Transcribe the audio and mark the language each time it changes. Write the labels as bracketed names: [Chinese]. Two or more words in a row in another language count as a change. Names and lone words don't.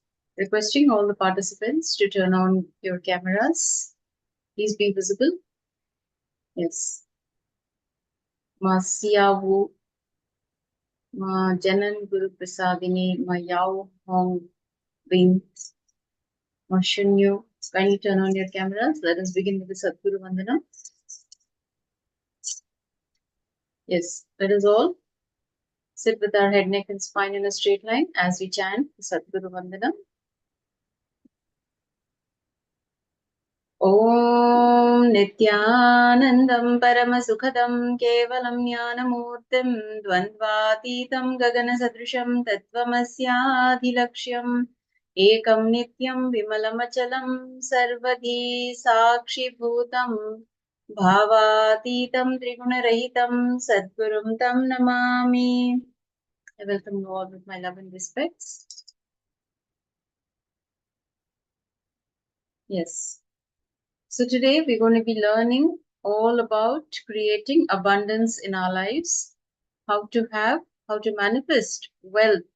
[English] Requesting all the participants to turn on your cameras. Please be visible. Yes. Masiyavu Ma Janan Guru Prasadini Ma Yao Hong Bing Ma Shunyu. Kindly turn on your cameras. Let us begin with the Sadguru Vandana. Yes. Let us all sit with our head, neck, and spine in a straight line as we chant the Sadguru Vandana. [Sanskrit] ॐ नित्यानन्दं परमसुखदं केवलं ज्ञानमूर्तिं द्वन्द्वातीतं गगनसदृशं तत्त्वमस्याधिलक्ष्यम् एकं नित्यं विमलमचलं सर्वधी साक्षिभूतं भावातीतं त्रिगुणरहितं सद्गुरुं तं नमामि. [English] I welcome you all with my love and respects. Yes. So today we're going to be learning all about creating abundance in our lives, how to manifest wealth.